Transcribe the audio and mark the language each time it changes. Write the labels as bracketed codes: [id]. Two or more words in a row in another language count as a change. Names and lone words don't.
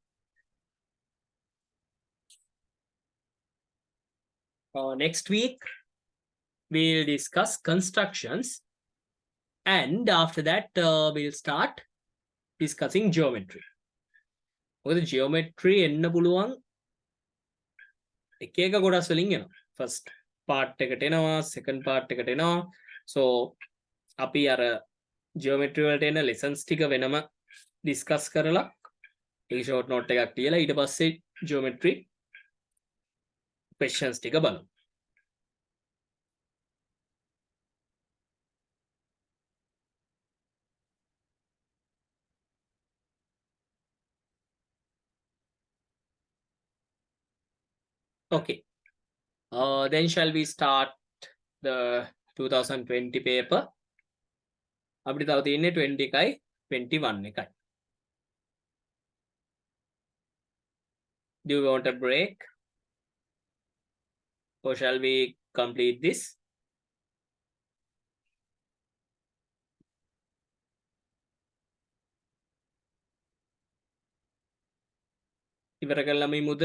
[en] Next week, we'll discuss constructions. And after that, we'll start discussing geometry. [si] මොකද geometry එන්න පුළුවන් එක එක කොටස් වලින් එනවා. [en] first part [si] එකට එනවා, [en] second part [si] එකට එනවා. so අපි අර geometry වලට එන lessons ටික වෙනම discuss කරලා ඒ [en] short note [si] එකක් තියලා ඊට පස්සේ [en] geometry questions [si] ටික බලමු. [en] okay. Then shall we start the 2020 paper? [si] අපිට තව තියෙන්නේ 20 එකයි 21 එකයි. [en] Do you want a break? Or shall we complete this? [si] ඉවර කළාම ඉමුද?